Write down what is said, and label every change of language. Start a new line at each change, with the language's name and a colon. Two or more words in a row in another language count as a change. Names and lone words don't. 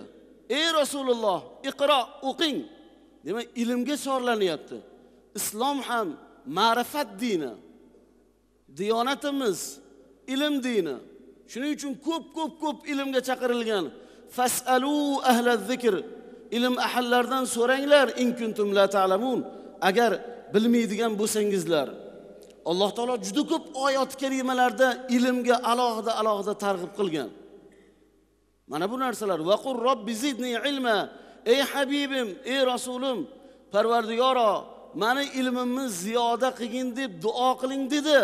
Uzbek: Ey Rasululloh, iqro, o'qing. Demak, ilmga chorlanyapti. Islom ham ma'rifat dini. Diyonatimiz ilm dini. Shuning uchun ko'p ilmga chaqirilgan.
Arabic: فاسألوا أهل الذكر.
Uzbek: Ilm ahllaridan so'ranglar
Arabic: إن كنتم لا تعلمون.
Uzbek: Agar bilmaydigan bo'lsangizlar. Alloh taolo juda ko'p oyat karimalarda ilmga alohida targ'ib qilgan. Mana bu narsalar
Arabic: وقل رب زدني علما.
Uzbek: Ey habibim, ey rasulim, Parvardigoro, meni ilmimni ziyoda qilgin deb duo qiling dedi.